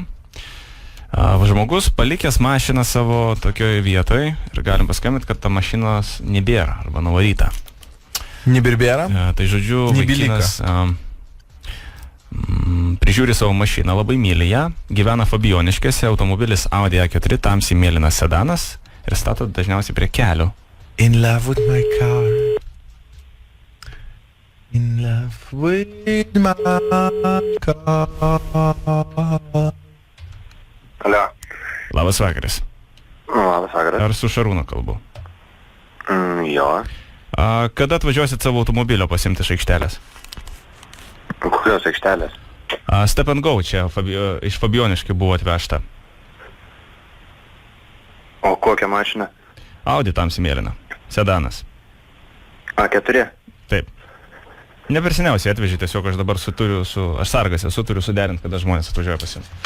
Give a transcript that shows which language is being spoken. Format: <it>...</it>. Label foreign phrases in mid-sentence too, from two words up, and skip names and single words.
<lt>Žmogus palikęs mašiną savo tokioje vietoje ir galim paskambinti, kad ta mašinos nebėra arba nuvaryta. Nebirbėra? Tai žodžiu, vaikinas prižiūri savo mašiną, labai myli ją, gyvena Fabioniškėse, automobilis Audi A4, tamsiai mėlynas sedanas ir stato dažniausiai prie kelio.</lt> <en>In love with my car. In love with my car.</en> <lt>Alio. Labas vakaras. Labas vakaras. Ar su Šarūnu kalbu? Jo. Kada atvažiuosit savo automobilio pasimti iš aikštelės? Kokios aikštelės? Step and Go čia iš Fabioniškių buvo atvežta. O kokią mašiną? Audi tamsiai mėlyna. Sedanas. A4? Taip. Ne per seniausiai atvežė, tiesiog aš dabar aš sargas esu, turiu suderinti, kada žmonės atvažiuoja pasimti.</lt>